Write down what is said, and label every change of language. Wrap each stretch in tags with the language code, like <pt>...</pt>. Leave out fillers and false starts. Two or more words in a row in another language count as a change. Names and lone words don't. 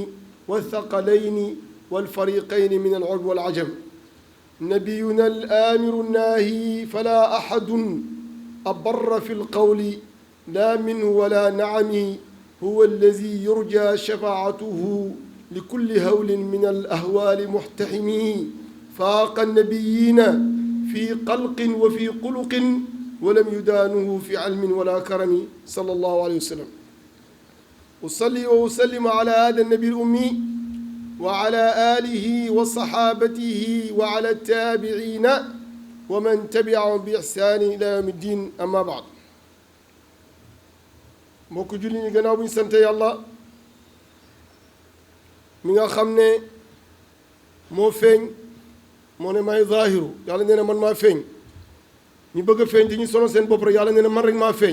<ar>والثقلين والفريقين من العرب والعجم، نبينا الآمر الناهي فلا أحد أبر في القول لا منه ولا نعمه، هو الذي يرجى شفاعته لكل هول من الأهوال محتحمه، فاق النبيين في قلق وفي قلق ولم يدانه في علم ولا كرم صلى الله عليه وسلم. أصلي وأسلم على هذا النبي الأمي وعلى آله وصحابته وعلى التابعين ومن تبعهم بإحسان إلى يوم الدين. أما بعد،</ar> <wo>mbokk julli ñi gannaaw bu ñu sante yàlla mi nga xam ne moo feeñ moo ne may zaahiru, yàlla nee na man maa feeñ. ñu bëgg a feeñ dañuy sonal seen bopp rek, yàlla nee na man rek maa feeñ.</wo>